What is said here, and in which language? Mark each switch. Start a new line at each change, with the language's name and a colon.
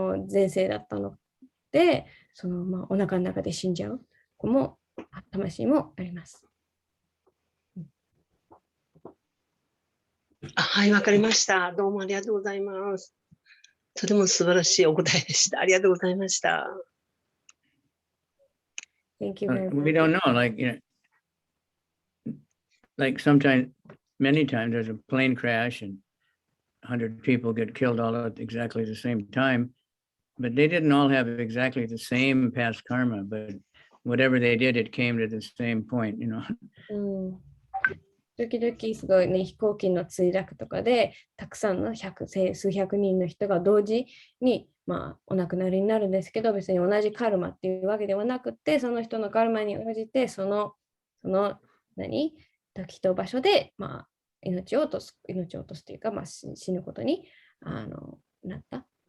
Japanese: 前世だったので、お腹の中で死んじゃう子も、魂もあります。はい、わかりました。どうもありがとうございます。とても素晴らしいお答えでした。ありがとうございました。
English: Thank you very much. We don't know, like sometimes, many times there's a plane crash and 100 people get killed all at exactly the same time, but they didn't all have exactly the same past karma, but whatever they did, it came to the same point,
Japanese: 時々すごいね、飛行機の墜落とかで、たくさんの数百人の人が同時に、お亡くなりになるんですけど、別に同じカルマっていうわけではなくて、その人のカルマに応じて、時と場所で、命を落とすというか、死ぬことになった。